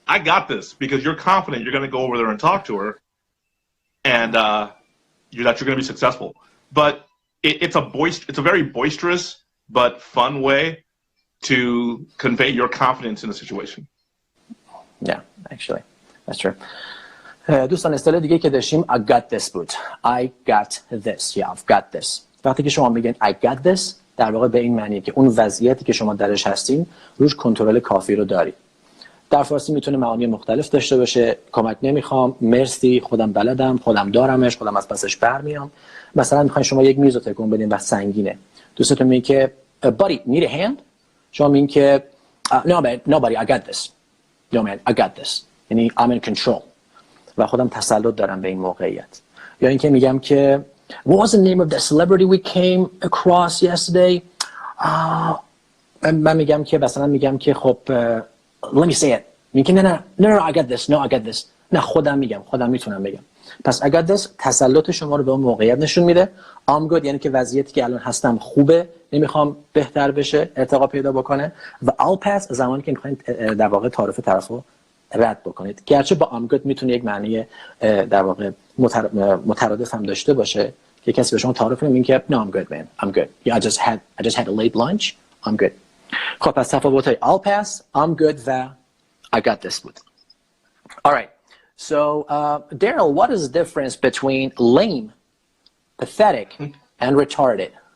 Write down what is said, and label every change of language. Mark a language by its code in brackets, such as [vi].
[en] I got this, because you're confident you're going to go over there and talk to her, and that you're going to be successful. But it's a very boisterous but fun way to convey your confidence in a situation. Yeah, actually, that's true. [fa] دوستان اصطلاح دیگه که داشتیم I got this بود. [en] I got this. Yeah, I've got this. [fa] وقتی که شما میگین I got this در واقع به این معنیه که اون وضعیتی که شما درش هستین روش کنترل کافی رو دارید. در فارسی میتونه معانی مختلف داشته باشه. کمک نمیخوام، مرسی، خودم بلدم، خودم دارمش، خودم از پسش برمیام. مثلا میخواین شما یک میز رو تکون بدین و سنگینه، دوستتون میگه که [en] buddy need a hand، [fa] شما میگین که [en] no buddy I got this. No man I got this، [fa] یعنی [en] I'm in control [fa] و خودم تسلط دارم به این موقعیت. یا اینکه میگم که [en] what was the name of the celebrity we came across yesterday؟ [fa] من میگم که مثلا میگم که خب [en] let me say it، [fa] میگه نه I got this، [en] no I got this، [fa] نه خودم میگم، خودم میتونم بگم. پس I got this تسلط شما رو به اون موقعیت نشون میده. I'm good یعنی که وضعیتی که الان هستم خوبه، نمیخوام بهتر بشه، ارتقا پیدا بکنه. و I'll pass زمانی که میخواین در واقع تعارف طرفو رد بکنید، گرچه با I'm good میتونه یک معنی در واقع مترادف هم داشته باشه که کسی به شما تعارف کنه میگه که [en] no I'm good man, I'm good. Yeah, I just had a late lunch, I'm good. [fa] خب پس تفاوت‌های [en] I'll pass, I'm good و I got this بود. All right. So, Darryl, what is the difference between lame, pathetic, and retarded?